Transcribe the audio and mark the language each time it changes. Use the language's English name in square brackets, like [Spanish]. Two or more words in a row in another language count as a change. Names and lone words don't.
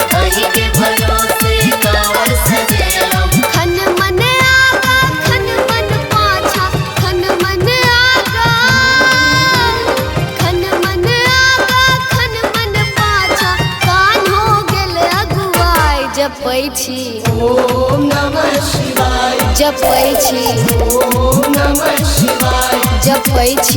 [Maithili] अहीं के भरोसे कांवर सजेलौं। खन मन आगा खन मन पाछा खन मन आगा खन मन आगा खन मन पाछा कान हो गेल अगुआई जपै छी [Sanskrit] ओम नमः शिवाय। [Maithili] जपै छी [Sanskrit] ओम नमः शिवाय। [Maithili] जपै छी